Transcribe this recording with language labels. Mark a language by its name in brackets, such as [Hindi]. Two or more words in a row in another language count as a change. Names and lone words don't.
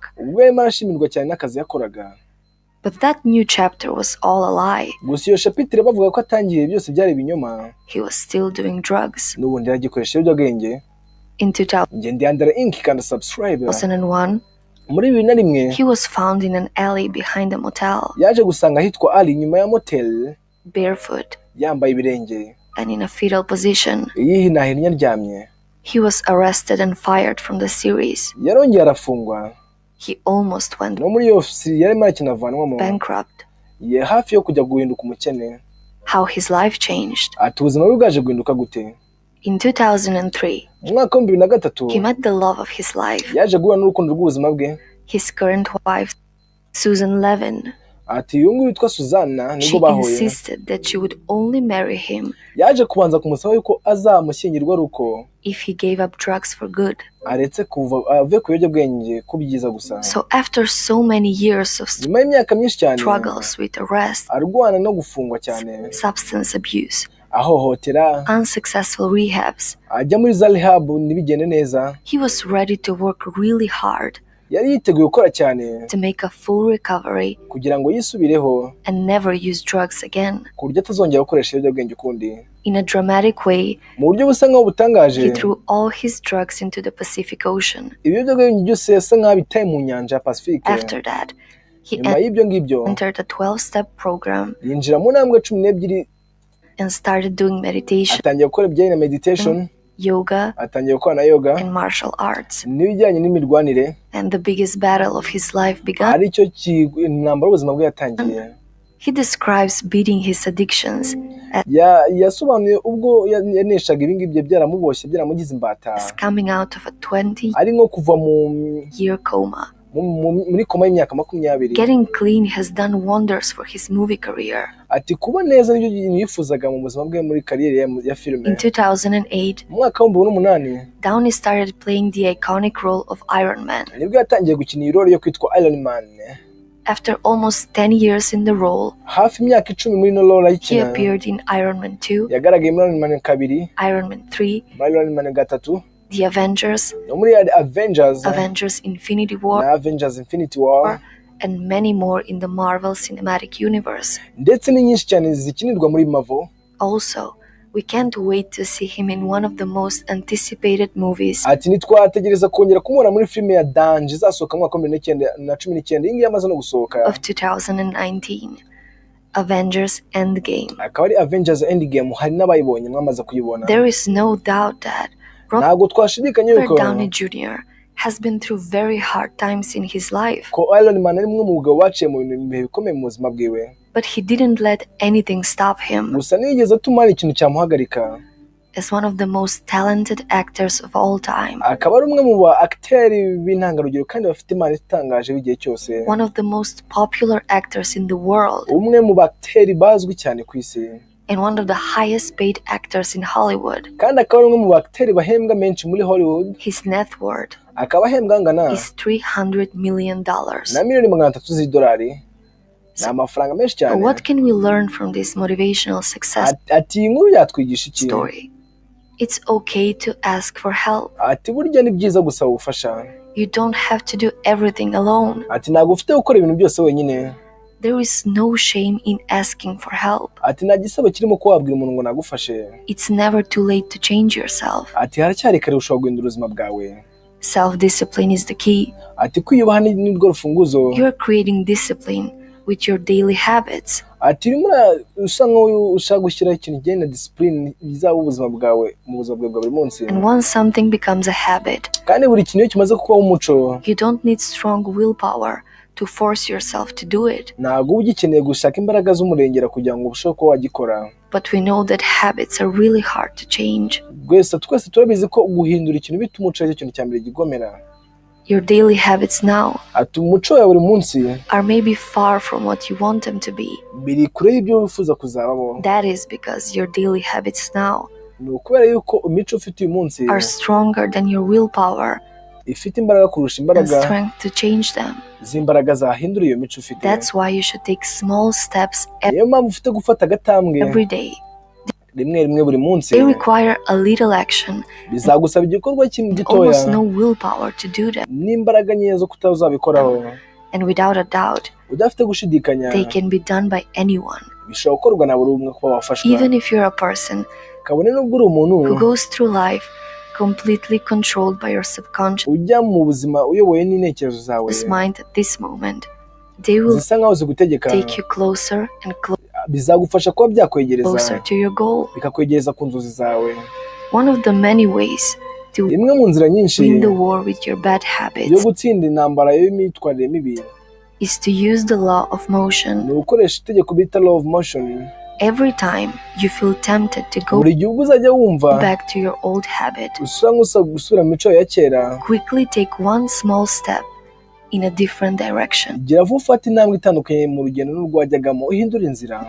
[Kinyarwanda] ubwo yarimo arashimirwa cyane n'akazi yakoraga. [English] But that new chapter was all a lie. [Kinyarwanda] gusa iyo chapitre bavuga ko atangiye byose byari ibinyoma. [English] He was still doing drugs. [Kinyarwanda] n'ubundi yaragikoresha ibiyobyabwenge. [English] In [Kinyarwanda] Njye ndi ANDREInc kandi subscribe. [English] 2001, [Kinyarwanda] muri 2001 [English] he was found in an alley behind a motel, [Kinyarwanda] yaje gusanga ahitwa Ali nyuma ya motel, [English] barefoot [Kinyarwanda] yambaye ibirenge [English] and in a fetal position. [Kinyarwanda] yihinahinnye aryamye. [English] He was arrested and fired from the series. [Kinyarwanda] yarongeye arafungwa. [English] He almost went [Kinyarwanda] no muri iyo ofisi yarimo akinavanwamo, [English] bankrupt. [Kinyarwanda] ye hafi yo kujya guhinduka umukene. [English] How his life changed. [Kinyarwanda] ati ubuzima bwe bwaje guhinduka gute? [English] In 2003, [Kinyarwanda] mu mwaka wa 2003 [English] he met the love of his life, [Kinyarwanda] yaje guhura n'urukundo rw'ubuzima bwe. [English] his current wife, Susan Levin. [Kinyarwanda] ati uyu nguyu witwa Suzana nibwo [English] She [Kinyarwanda] bahuye. [English] insisted that she would only marry him [Kinyarwanda] yaje kubanza kumusaba yuko azamushyingirwa ruko [English] if he gave up drugs for good. [Kinyarwanda] aretse kuva ave ku biyobyabwenge kubyiza gusa. [English] So after so many years of [Kinyarwanda] nyuma y'imyaka myinshi cyane [English] struggles with arrest, [Kinyarwanda] arwana no gufungwa cyane, [English] substance abuse, [Kinyarwanda] ahohotera, [English] unsuccessful rehabs, [Kinyarwanda] ajya muri za rehab ntibigende neza, [English] he was ready to work really hard [Kinyarwanda] yari yiteguye gukora cyane [English] to make a full recovery [Kinyarwanda] kugira ngo yisubireho [English] and never use drugs again. [Kinyarwanda] ku buryo atazongera gukoresha ibiyobyabwenge ukundi. [English] In a dramatic way, [Kinyarwanda] mu buryo busa nk'aho butangaje, [English] he threw all his drugs into the Pacific Ocean. [Kinyarwanda] ibiyobyabwenge byose yasa nk'aho bitaye mu nyanja ya Pacifique. [English] After that, he [Kinyarwanda] nyuma y'ibyo ngibyo [English] entered a 12-step program [Kinyarwanda] yinjira mu ntambwe 12 [English] and started doing meditation, [Kinyarwanda] atangiye gukora ibijyanye na meditation, [English] yoga, [Kinyarwanda] atangiye gukora na yoga [English] and martial arts. [Kinyarwanda] n'ibijyanye n'imirwanire. [English] And the biggest battle of his life began. [Kinyarwanda] aricyo intambara y'ubuzima bwe yatangiye. [English] He describes beating his addictions [Kinyarwanda] yasobanuye ubwo yaneshaga ibingibi byaramuboshye byaramugize imbata, [English] as coming out of a 20-year [Kinyarwanda] ari nko kuva [English] coma. [Kinyarwanda] muri koma y'imyaka 20. [English] Getting clean has done wonders for his movie career. [Kinyarwanda] ati kuba neza nibyo yifuzaga mu buzima bwe muri kariyeri ya filime. [English] In 2008, [Kinyarwanda] mu mwaka wa 2008 [English] Downey started playing the iconic role of Iron Man. [Kinyarwanda] nibwo yatangiye gukina iyi role yo kwitwa IRONMAN. [English] After almost 10 years in the role, [Kinyarwanda] hafi imyaka 10 muri no role [English] he [Kinyarwanda] ayikina, [English] appeared in Iron Man 2, [Kinyarwanda] yagaragaye muri IRONMAN 2, [English] Iron Man 3, [Kinyarwanda] muri IRONMAN 3, [English] The Avengers, [Kinyarwanda] no muri Avengers, [English] Avengers Infinity War, [Kinyarwanda] na Avengers Infinity War, [English] and many more in the Marvel Cinematic Universe. [Kinyarwanda] ndetse ni nyinshi cyane zikinirwa muri Marvel. [English] Also, we can't wait to see him in one of the most anticipated movies [Kinyarwanda] ati nitwategereza kongera kumubona muri filime ya Danger izasohoka mu mwaka wa 2019. iyi ngiyi yamaze no gusohoka, [English] of 2019, Avengers Endgame. [Kinyarwanda] akaba ari Avengers Endgame. hari n'abayibonye mwamaze kuyibona. [English] There is no doubt that [Kinyarwanda] ntabwo twashidikanya [English] Robert [Kinyarwanda] yuko [English] Downey Jr. has been through very hard times in his life, [Kinyarwanda] ko IRONMAN ari umwe mu bagabo baciye mu bihe bikomeye mu buzima bwiwe, [English] but he didn't let anything stop him. [Kinyarwanda] gusa ntiyigeze atuma hari ikintu cyamuhagarika. [English] As one of the most talented actors of all time, [Kinyarwanda] akaba ari umwe mu ba acteurs b'intangarugero kandi bafite impano itangaje w'igihe cyose, [English] one of the most popular actors in the world, [Kinyarwanda] umwe mu ba acteurs bazwi cyane ku isi, [English] and one of the highest paid actors in Hollywood. [Kinyarwanda] kandi akaba ari umwe mu ba acteurs bahembwa menshi muri Hollywood. [English] His net worth [Kinyarwanda] akaba ahembwa angana [English] is $300 million. [Kinyarwanda] na miliyoni 300 z'idolari. ni amafaranga menshi [English] But [Kinyarwanda] cyane. [English] what can we learn from this motivational success [Kinyarwanda] ati iyi nkuru yatwigisha iki? [English] story? It's okay to ask for help. [Kinyarwanda] ati burya ni byiza gusaba ubufasha. [English] You don't have to do everything alone. [Kinyarwanda] ati ntabwo ufite gukora ibintu byose wenyine. [English] There is no shame in asking for help. [Kinyarwanda] ati nta gisebo kirimo ko wabwira umuntu ngo nagufashe. [English] It's never too late to change yourself. [Kinyarwanda] ati haracyari kare ushobora guhindura ubuzima bwawe. [English] Self-discipline is the key. [Kinyarwanda] ati kwiyubaha ni rwo rufunguzo. [English] You're creating discipline with your daily habits. [Kinyarwanda] ati urimo usa nk'aho ushaka gushyiraho ikintu kijyanye na discipline bizaba ubuzima bwawe mu buzima bwawe bwa buri munsi. [English] And once something becomes a habit, [Kinyarwanda] kandi buri kintu iyo kimaze kubaho umuco, [English] you don't need strong willpower to force yourself to do it. [Kinyarwanda] ntabwo uba ugikeneye gushaka imbaraga z'umurengera kugira ngo urusheho kuba wagikora. [English] But we know that habits are really hard to change. [Kinyarwanda] Twese turabizi ko guhindura ikintu bituma umuco ari ikintu cya mbere gigomera. [English] Your daily habits now [Kinyarwanda] Ati umuco ya buri munsi [English] are maybe far from what you want them to be. [Kinyarwanda] biri kure y'ibyo wifuza kuzabamo. [English] That is because your daily habits now [Kinyarwanda] Ni ukubera yuko imico ufite uyu munsi [English] are stronger than your willpower [Kinyarwanda] ifite imbaraga kurusha [English] and [Kinyarwanda] imbaraga [English] strength to change them. [Kinyarwanda] z'imbaraga zahindura iyo mico ufite. [English] That's why you should take small steps [Kinyarwanda] Niyo mpamvu ufite gufata agatambwe [English] every day. [Kinyarwanda] rimwe buri munsi. [English] They require a little action, [Kinyarwanda] Bizagusaba igikorwa kimwe gitoya [English] almost no willpower to do them. [Kinyarwanda] n'imbaraga nkeya zo kutazabikoraho. [English] And without a doubt, [Kinyarwanda] Udafite gushidikanya [English] they can be done by anyone. [Kinyarwanda] bishobora gukorwa na buri umwe kuba wafashwa. [English] Even if you're a person [Kinyarwanda] Kabone n'ubwo uri umuntu [English] who goes through life completely controlled by your subconscious [Kinyarwanda] ujya mu buzima uyobowe n'intekerezo zawe [English] mind at this moment, they will [Kinyarwanda] zisa nkaho zigutegeka, [English] take you closer and [Kinyarwanda] bizagufasha kuba byakwegereza [English] closer to your goal. [Kinyarwanda] bikakwegereza ku nzozi zawe. [English] One of the many ways to [Kinyarwanda] Imwe mu nzira nyinshi [English] win the war with your bad [Kinyarwanda] yo [English] habits [Kinyarwanda] gutsinda intambara y'imyitwarire mibi [English] is to use the law of [Kinyarwanda] ni [English] motion. [Kinyarwanda] ugukoresha itegeko bita [English] law of motion. Every time you feel tempted to go [Kinyarwanda] Buri gihe ubwo uzajya wumva [English] back to your old habit, [Kinyarwanda] usa nk'usaba gusubira mu mico ya kera, [English] quickly take one small step in a different direction. [Kinyarwanda] gira vuba ufata intambwe itandukanye mu rugendo n'urwajyagamo uhindura inzira.